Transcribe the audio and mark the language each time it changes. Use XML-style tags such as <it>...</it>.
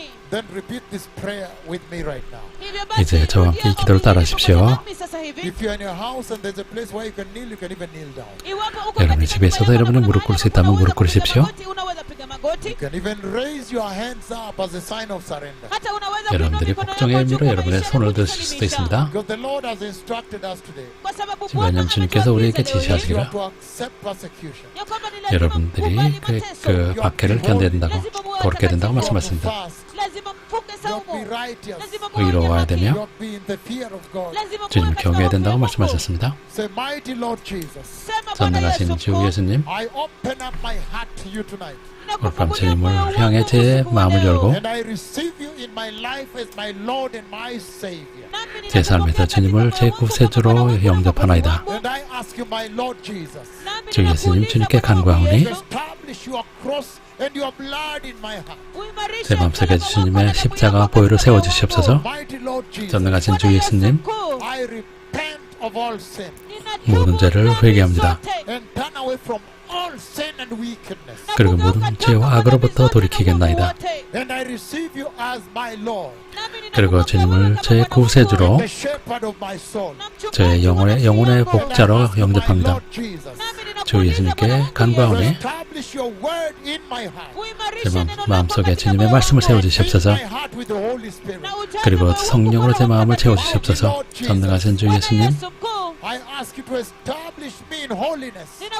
<en>Then repeat this prayer with me right now.</en> <ko>이제 저와 함께 이 기도를 따라하십시오.</ko> <en>If you're in your house and there's a place where you can even kneel down.</en> <ko>여러분의 집에 있어서 여러분은 무릎 꿇을 수 있다면 무릎 꿇으십시오.</ko> <en>You can even raise your hands up as a sign of surrender.</en> <ko>여러분들이 복종의 의미로 여러분의 손을 드실 수도 있습니다.</ko> <en>Because the Lord has instructed us today.</en> <ko>왜냐하면 주님께서 우리에게 지시하시기를</ko> <en>You are to accept persecution.</en> <ko>여러분들이 그 박해를 견뎌야 된다고, 겪게 된다고 말씀하십니다.</ko> <en>You have to be righteous.</en> <ko>의로워야</ko> <en>You</en> <ko>되며</ko> <en>have to be in the fear of God.</en> <ko>주님을 경외해야 된다고 말씀하셨습니다.</ko> <en>Say, mighty Lord Jesus,</en> <ko>전능하신 주 예수님,</ko> <en>I open up my heart to you tonight.</en> <ko>오늘 밤 주님을 향해 제 마음을 열고</ko> <en>And I receive you in my life as my Lord and my Savior.</en> <ko>제 삶에서 주님을 제 구세주로 영접하나이다.</ko> <en>And I ask you, my Lord Jesus,</en> <ko>주 예수님 주님께 간구하오니</ko> <en>establish your cross and your blood in my heart.</en> <ko>제 마음속에 주님의 십자가 보혈을 세워주시옵소서.</ko> <en>Mighty Lord Jesus,</en> <ko>전능하신 주 예수님,</ko> <en>I repent of all sin</en> <ko>모든 죄를 회개합니다.</ko> <en>and turn away from all sin and wickedness.</en> <ko>그리고 모든 죄와 악으로부터 돌이키겠나이다.</ko> <en>And I receive you as my Lord,</en> <ko>그리고 주님을 제 구세주로</ko> <en>the shepherd of my soul.</en> <ko>제 영혼의 복자로 영접합니다.</ko> <en>Lord Jesus,</en> <ko>주 예수님께 간구하오니</ko> <en>establish your word in my heart.</en> <ko>제 마음속에 주님의 말씀을 세워주시옵소서.</ko> <en>My heart with the Holy Spirit.</en> <ko>그리고 성령으로 제 마음을 채워주시옵소서. 전능하신 주 예수님,</ko> <en>I ask you to establish me in holiness.</en>